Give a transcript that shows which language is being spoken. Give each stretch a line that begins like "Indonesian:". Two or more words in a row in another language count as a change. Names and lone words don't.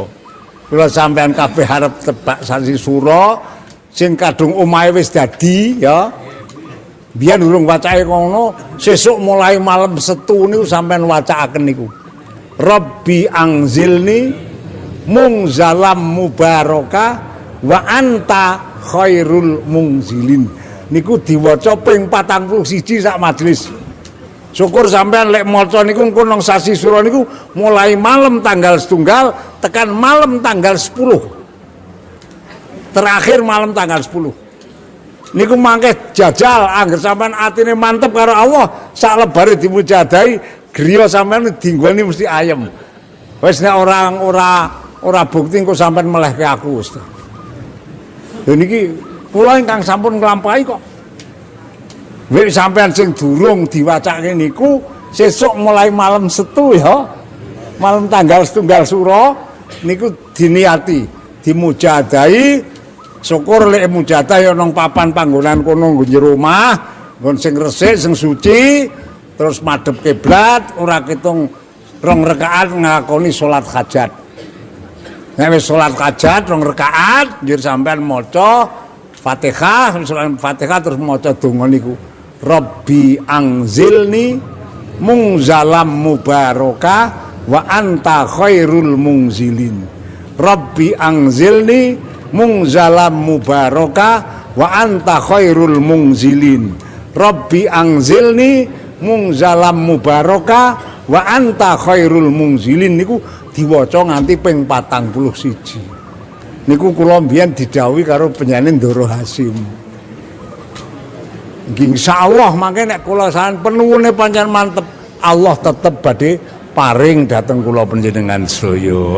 Javanese: Kula sampean kabeh arep tebak sasi sura sing kadung omahe wis dadi ya. Biyen urung wacake ngono, sesuk mulai malam Setu niku sampean wacakaken niku.
Arabic: رب أنزلني منزلا مباركا وأنت خير المنزلين.
Javanese: Niku diwaca ping 41 sak majelis. Syukur sampean lek maca niku engko nang sasi sura niku mulai malam tanggal 1 tekan malam tanggal 10. Terakhir malam tanggal 10. Niku mangke jajal angger sampean atine mantep karo Allah, sak lebare dimujadahi, griya sampean dinggoni mesti ayem. Wis nek ora bukti engko sampean melehke aku wis. Lha niki kula ingkang sampun nglampahi kok. Wis sampean sing durung diwacake niku sesuk mulai malam Setu ya. Malam tanggal 1 Suro niku diniati, dimujadahi. Syukur lek mujadah ya nang papan panggonan kono nggo jero omah, nggon sing resik, sing suci, terus madhep kiblat, ora kitung 2 rakaat ngakoni salat hajat. Nek wis salat hajat 2 rakaat, njur sampean maca Fatihah, Fatihah terus maca donga niku.
Arabic: رب أنزلني منزلا مباركا وأنت خير المنزلين. رب أنزلني منزلا مباركا وأنت خير المنزلين. رب أنزلني منزلا مباركا وأنت خير المنزلين
Javanese: niku diwaca nganti ping 41. Niku kula mbiyen didhawuhi karo penyanyi Ndoro Hasim. Nggih insyaallah mangke nek kula saen penuhune pancen mantep Allah tetep badhe paring dhateng kula panjenengan sedaya.